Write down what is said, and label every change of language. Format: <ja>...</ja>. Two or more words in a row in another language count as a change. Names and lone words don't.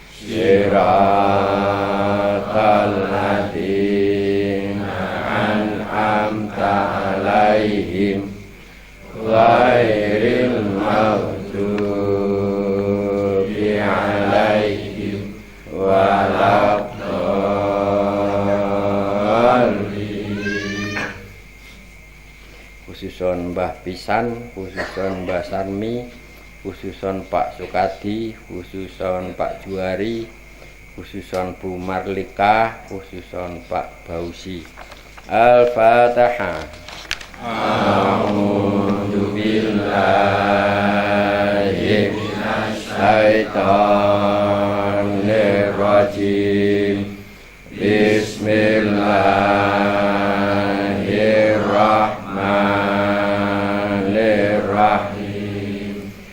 <ar>صراط الذين أنعمت عليهم غير المغضوب عليهم ولا الضالين. Khususon Mbah Pisan, khususon Mbah Sarmi, khususon Pak Sukadi, khususon Pak Juari, khususon Bu Marlika, khususon Pak Bausi. Al-Fatihah. أعوذ بالله من الشيطان الرجيم. بسم الله الرحمن الرحيم.</ar>